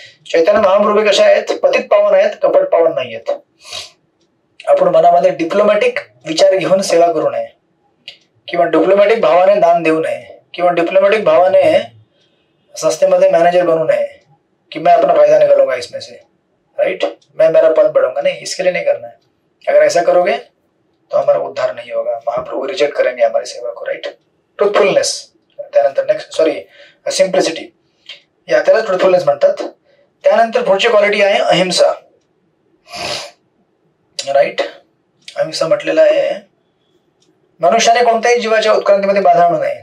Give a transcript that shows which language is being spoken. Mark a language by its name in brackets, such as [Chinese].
[Marathi] चैतन्य महाप्रभू कशा आहेत? पतित पावन आहेत, कपट पावन नाही आहेत. आपण मनामध्ये डिप्लोमॅटिक विचार घेऊन सेवा करू नये किंवा डिप्लोमॅटिक भावाने दान देऊ नये किंवा डिप्लोमॅटिक भावाने संस्थेमध्ये मॅनेजर बनू नये कि [Hindi] मैं अपना फायदा निकालूंगा इसमें से. [English] Right. [Hindi] मैं मेरा पद बढ़ाऊंगा, नहीं, इसके लिए नहीं करना है. अगर ऐसा करोगे तो हमारा उद्धार नहीं होगा, महाप्रभु रिजेक्ट करेंगे हमारी सेवा को. [English] Right. Truthfulness. [Marathi] त्यानंतर नेक्स्ट सिम्प्लिसिटी, या त्याला ट्रुथफुलनेस म्हणतात. त्यानंतर पुढची क्वालिटी आहे अहिंसा. राईट. अहिंसा म्हटलेला आहे मनुष्याने कोणत्याही जीवाच्या उत्क्रांतीमध्ये बाधा आणू नये.